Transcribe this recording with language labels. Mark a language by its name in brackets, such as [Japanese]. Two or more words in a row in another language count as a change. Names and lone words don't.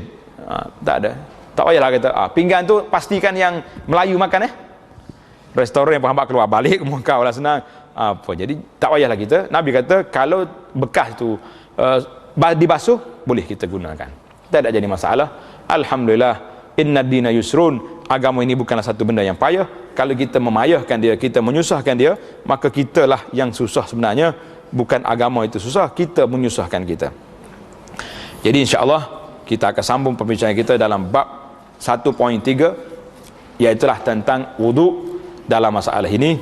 [Malay] Tak ada, tak payahlah kata pinggan tu pastikan yang Melayu makan. Restoran yang paham keluar balik kau lah senang apa. Jadi tak payahlah kita. Nabi kata kalau bekas tu dibasuh boleh kita gunakan, tak ada jadi masalah. [Arabic] الحمد لله، إن الدين يسر. [Malay] Agama ini bukanlah satu benda yang payah. Kalau kita memayahkan dia, kita menyusahkan dia, maka kitalah yang susah sebenarnya, bukan agama itu susah, kita menyusahkan kita. Jadi insya-Allah kita akan sambung pembicaraan kita dalam bab 1.3, iaitulah tentang wudu dalam masalah ini.